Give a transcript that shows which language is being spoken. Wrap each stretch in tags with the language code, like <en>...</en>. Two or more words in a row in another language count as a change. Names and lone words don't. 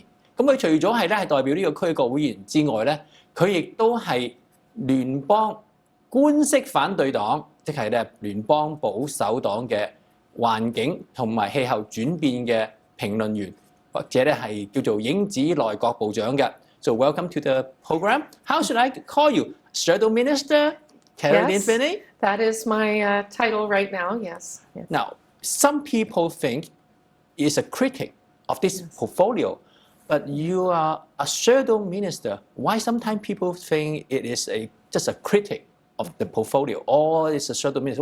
<yue>咁佢除咗係代表呢個區嘅國會議員之外咧，佢亦都係聯邦官式反對黨，即係咧聯邦保守黨嘅環境同埋氣候轉變嘅評論員，或者咧係叫做影子內閣部長嘅。</yue> <en>So welcome to the program. How should I call you? Shadow Minister Kerry-Lynne? Yes, that is my title right now. Yes. Now, some people think it's a critic of this portfolio. But you are a shadow minister. Why sometimes people think it is just a critic of the portfolio, or it's a shadow minister?</en>